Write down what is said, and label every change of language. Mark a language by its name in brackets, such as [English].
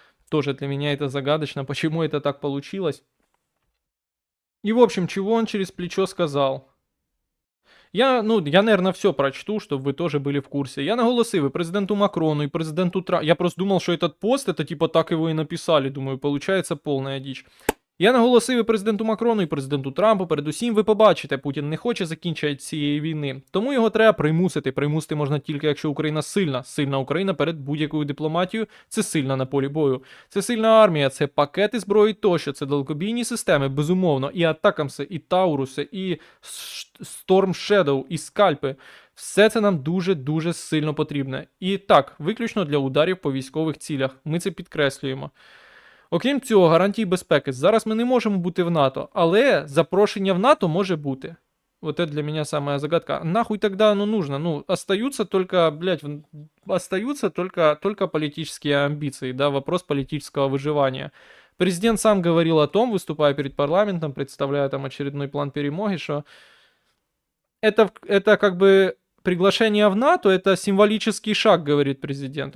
[Russian] Тоже для меня это загадочно, почему это так получилось. И, в общем, чего он через плечо сказал? Я, наверное, все прочту, чтобы вы тоже были в курсе. [Ukrainian] Я наголосив и президенту Макрону, и президенту Трампу. [Russian] Я просто думал, что этот пост, это типа так его и написали. Думаю, получается полная дичь. [Ukrainian] Я наголосив і президенту Макрону, і президенту Трампу. Передусім, ви побачите, Путін не хоче закінчення цієї війни. Тому його треба примусити. Примусити можна тільки, якщо Україна сильна. Сильна Україна перед будь-якою дипломатією – це сильна на полі бою. Це сильна армія, це пакети зброї тощо, це далекобійні системи, безумовно. І Атакамси, і Тауруси, і Storm Shadow, і скальпи. Все це нам дуже-дуже сильно потрібне. І так, виключно для ударів по військових цілях. Ми це підкреслюємо. Окрім цього, гарантії безпеки. Зараз ми не можемо бути в НАТО, але запрошення в НАТО може бути. [Russian] Вот это для меня самая загадка. Нахуй тогда оно нужно? Ну, остаются только, блядь, остаются только политические амбиции, да, вопрос политического выживания. Президент сам говорил о том, выступая перед парламентом, представляя там очередной план перемоги, что это как бы приглашение в НАТО — это символический шаг, говорит президент.